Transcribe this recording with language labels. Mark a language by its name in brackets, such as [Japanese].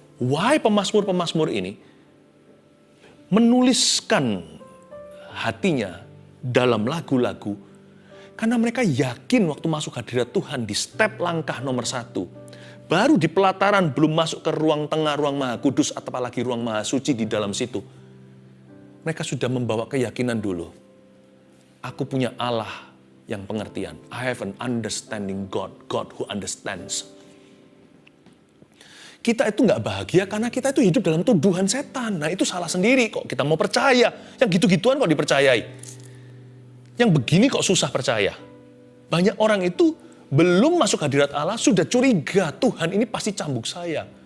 [Indonesian] Why pemazmur-pemazmur ini menuliskan hatinya dalam lagu-lagu, karena mereka yakin waktu masuk hadirat Tuhan di step langkah nomor 1, baru di pelataran belum masuk ke ruang tengah, ruang maha kudus, atau apalagi ruang maha suci di dalam situ. Mereka sudah membawa keyakinan dulu. Aku punya Allah yang pengertian. [English] I have an understanding God, God who understands. [Indonesian] Kita itu nggak bahagia karena kita itu hidup dalam tuduhan setan. Nah itu salah sendiri kok kita mau percaya. Yang gitu-gituan kok dipercayai. Yang begini kok susah percaya. Banyak orang itu belum masuk hadirat Allah, sudah curiga, Tuhan ini pasti cambuk saya.